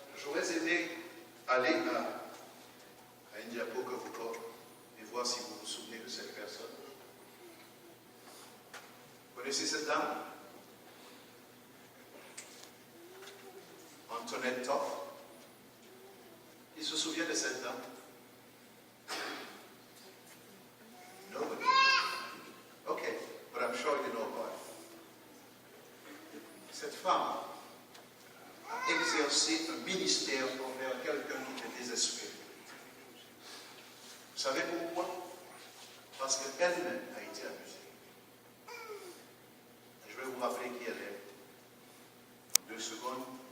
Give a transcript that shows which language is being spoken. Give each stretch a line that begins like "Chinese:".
French: J'aurais aimé aller à une diapo que vous portez et voir si vous vous souvenez de cette personne. Vous connaissez cette dame? Antoinette Toff. Qui se souvient de cette dame?
English: Nobody. Okay, but I'm sure you know about it.
French: Cette femme a exercé un ministère envers quelqu'un qui était désespéré. Vous savez pourquoi? Parce qu'elle-même a été abusée. Je vais vous rappeler qui elle est. En 2 secondes.